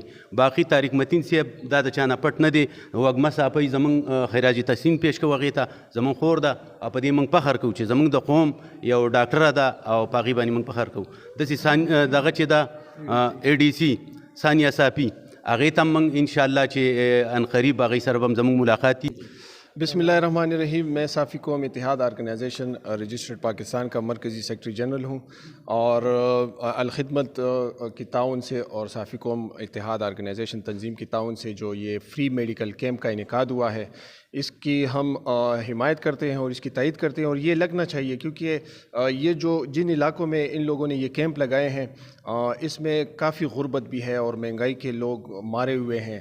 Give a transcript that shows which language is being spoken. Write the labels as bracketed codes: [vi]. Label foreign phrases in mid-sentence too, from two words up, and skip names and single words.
[ps] باقي طارق متین صاحب دا د چا نه پټ نه دی، وږمه صافۍ زموږ خراج تحسین پیش کوو هغې ته، زموږ خور ده او په دې موږ فخر کوو چې زموږ د قوم یو ډاکټره ده او په هغې باندې موږ فخر کوو. داسې دغه چې ده ADC ثانیه صافي هغې ته موږ انشاءالله چې [ur] ان قریب [ps] هغې سره به هم زموږ ملاقات وي. [ar] بسم اللہ الرحمن الرحیم. [ur] میں صافی قوم اتحاد آرگنائزیشن رجسٹرڈ پاکستان کا مرکزی [en] secretary general [ur] ہوں، اور الخدمت کی تعاون سے اور صافی قوم اتحاد آرگنائزیشن تنظیم کی تعاون سے جو یہ [en] free medical camp [ur] کا انعقاد ہوا ہے، اس کی ہم حمایت کرتے ہیں اور اس کی تائید کرتے ہیں، اور یہ لگنا چاہیے کیونکہ یہ جو جن علاقوں میں ان لوگوں نے یہ کیمپ لگائے ہیں اس میں کافی غربت بھی ہے اور مہنگائی کے لوگ مارے ہوئے ہیں.